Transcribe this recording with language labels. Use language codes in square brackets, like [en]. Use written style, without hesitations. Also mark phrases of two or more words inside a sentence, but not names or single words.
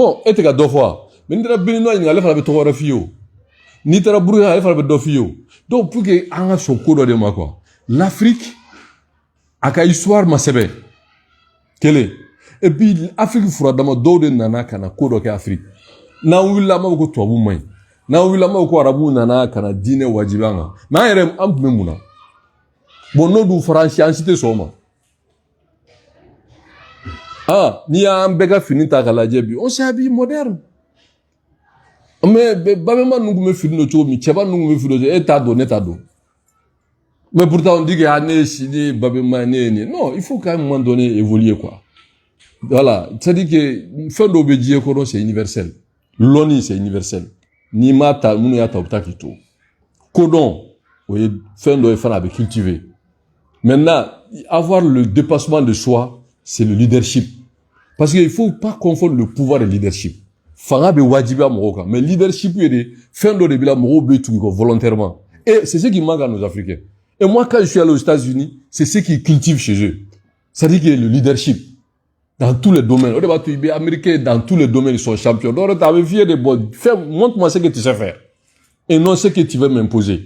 [bm] dɔ fɔ wa mais ni taara Béninois ɲininka ale fana bɛ tɔgɔ wɛrɛ f'i ye o n'i taara Burkina ale fana bɛ dɔ f'i ye o [fr] donc pour que [bm] an ka sɔn ko dɔ de ma quoi l'Afrique a ka histoire ma sɛbɛn kelen [fr] et puis [bm] Afrique furadama dɔw de nana ka na ko dɔ kɛ Afrique n'an wulila an b'a fɔ ko tubabu man ɲi n'an wulila an b'a fɔ ko arabuw nana ka na diinɛ wajibi an kan mais an yɛrɛ an tun bɛ mun na bon n'o dun fɔra an si tɛ sɔn o ma n'i y'an bɛɛ ka fini ta k'a lajɛ bi [fr] on s'habille moderne mais [bm] babɛma ninnu tun bɛ fini don cogo min cɛba ninnu tun bɛ fini don e t'a dɔn ne t'a dɔn [fr] mais pourtant on dit que [bm] ne ye si ne ye babɛma ne ye nin [fr] non il faut qu'à un moment donné évoluer quoi voilà c'est-à-dire que [bm] fɛn dɔw bɛ diɲɛ kɔnɔ [fr] c'est universel l'ONU c'est universel n'i [bm] m'a ta minnu y'a ta u bɛ taa k'i to ko dɔn o ye fɛn dɔ ye fana a bɛ [fr] cultiver maintenant avoir le dépassement de soi c'est le leadership parce que il faut pas confondre le pouvoir et le leadership [bm] fanga bɛ wajibiya mɔgɔw kan mais leadership ye de fɛn dɔ de bɛ la mɔgɔw bɛ tugu kɔ [fr] volontairement et c'est ce qui manque à nos Africains et moi quand je suis allé aux États-Unis c'est ce qu'ils cultivent chez eux c'est-à-dire que le leadership dans tous les domaines. Les Américains, dans tous les domaines, ils sont champions. Donc, tu avais fier de bon. Montre-moi ce que tu sais faire. Et non ce que tu veux m'imposer.